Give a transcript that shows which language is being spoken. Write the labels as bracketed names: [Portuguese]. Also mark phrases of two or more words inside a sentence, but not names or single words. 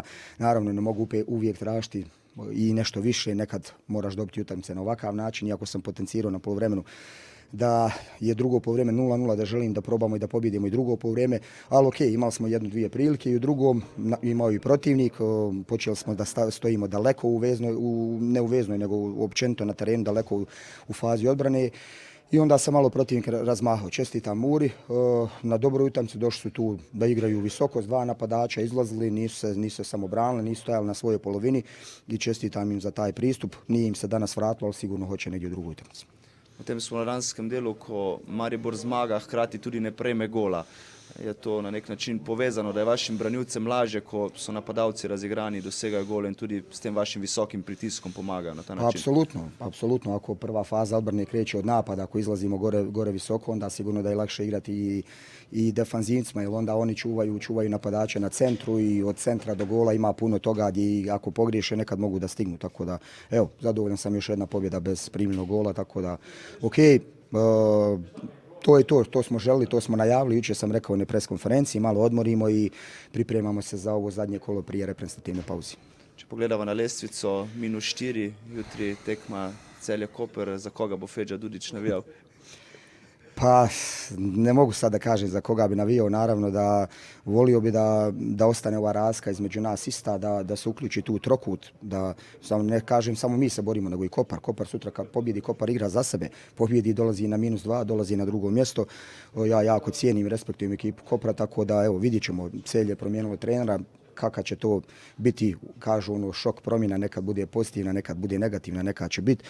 [Bosnian] Naravno, ne mogu uvijek tražiti i nešto više, nekad moraš dobiti utakmice na ovakav način, iako sam potencirao na poluvremenu da je drugo poluvreme 0:0, da želim da probamo i da pobjedimo i drugo poluvreme, ali ok, imali smo 1-2 prilike i u drugom imao i protivnik, počeli smo da stojimo daleko ne u veznoj, nego općenito na terenu, daleko u fazi odbrane i onda sam malo protivnik razmahao. Čestitam Muri, na dobroj utakmici došli su tu da igraju visoko s 2 napadača, izlazili, nisu se samo branili, nisu stajali na svojoj polovini i čestitam im za taj pristup. Nije im se danas vratilo, ali sigurno hoće negdje u drugu utakmicu. [Slovenian] V tem spomladanskem delu, ko Maribor zmaga, hkrati tudi ne prejme gola. Je to na nek način povezano, da je vašim branilcem lažje, ko so napadalci razigrani, dosegajo gole in tudi s tem vašim visokim pritiskom pomagajo na ta način? [Bosnian] Apsolutno. Ako prva faza odbrane kreće od napada, ako izlazimo gore visoko, onda sigurno da je lakše igrati i defanzivcima, jer onda oni čuvaju napadače na centru i od centra do gola ima puno toga gdje ako pogriješe nekad mogu da stignu. Tako da, evo, zadovoljan sam, još jedna pobjeda bez primljenog gola, tako da, ok, to je to smo želili, to smo najavili, jučer sam rekao na pres konferenciji, malo odmorimo i pripremamo se za ovo zadnje kolo prije reprezentativne pauze. [Slovenian] Če pogledamo na lestvico, -4, jutri tekma Celje Koper, za koga bo Feđa Dudić navijal? [Bosnian] Pa ne mogu sad da kažem za koga bi navijao, naravno da volio bi da ostane ova razlika između nas ista, da se uključi tu trokut, da ne kažem samo mi se borimo, nego i Kopar. Kopar sutra kad pobjedi, Kopar igra za sebe, pobjedi, dolazi na -2, dolazi na drugo mjesto. Ja jako cijenim i respektujem ekipu Kopra, tako da evo vidjet ćemo, Celje je promijenilo trenera, kakav će to biti, kažu ono, šok promjena, nekad bude pozitivna, nekad bude negativna, nekad će biti.